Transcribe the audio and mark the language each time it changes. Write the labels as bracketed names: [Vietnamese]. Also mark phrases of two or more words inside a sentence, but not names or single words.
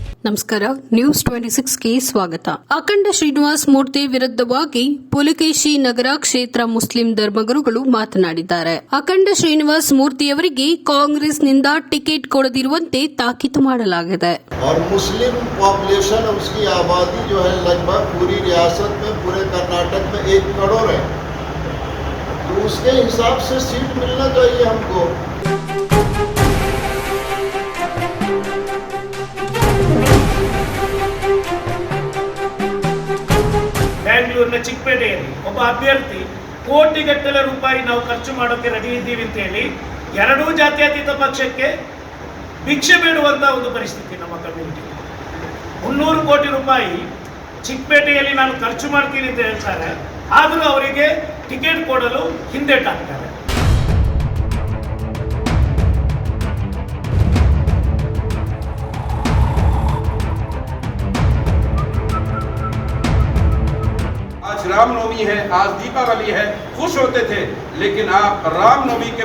[Kannada] ನಮಸ್ಕಾರ. ನ್ಯೂಸ್ 26ಗೆ ಸ್ವಾಗತ. ಅಖಂಡ ಶ್ರೀನಿವಾಸ ಮೂರ್ತಿ ವಿರುದ್ಧವಾಗಿ ಪುಲಕೇಶಿ ನಗರ ಕ್ಷೇತ್ರ ಮುಸ್ಲಿಂ ಧರ್ಮಗುರುಗಳು ಮಾತನಾಡಿದ್ದಾರೆ. ಅಖಂಡ ಶ್ರೀನಿವಾಸ ಮೂರ್ತಿಯವರಿಗೆ ಕಾಂಗ್ರೆಸ್ನಿಂದ ಟಿಕೆಟ್ ಕೊಡದಿರುವಂತೆ ತಾಕೀತು ಮಾಡಲಾಗಿದೆ. [Hindi] मुस्लिम पॉपुलेशन उसकी आबादी जो है लगभग पूरी रियासत में, पूरे कर्नाटक में 1 करोड़ है, तो उसके हिसाब से सीट मिलना चाहिए हमको. [Kannada] ಬೆಂಗಳೂರಿನ ಚಿಕ್ಕಪೇಟೆಯಲ್ಲಿ ಒಬ್ಬ ಅಭ್ಯರ್ಥಿ ಕೋಟಿಗಟ್ಟಲೆ ರೂಪಾಯಿ ನಾವು ಖರ್ಚು ಮಾಡೋಕೆ ರೆಡಿ ಇದ್ದೀವಿ ಅಂತ ಹೇಳಿ ಎರಡೂ ಜಾತ್ಯತೀತ ಪಕ್ಷಕ್ಕೆ ಭಿಕ್ಷೆ ಬೇಡುವಂತ ಒಂದು ಪರಿಸ್ಥಿತಿ ನಮ್ಮ ಕಮ್ಯುನಿಟಿ. 300 ಕೋಟಿ ರೂಪಾಯಿ ಚಿಕ್ಕಪೇಟೆಯಲ್ಲಿ ನಾನು ಖರ್ಚು ಮಾಡ್ತೀನಿ ಅಂತ ಹೇಳ್ತಾರೆ, ಆದರೂ ಅವರಿಗೆ ಟಿಕೆಟ್ ಕೊಡಲು ಹಿಂದೇಟಾಗ್ತಾರೆ. [Hindi] आज रामनवमी है, आज दीपावली है, खुश होते थे, लेकिन आप रामनवमी के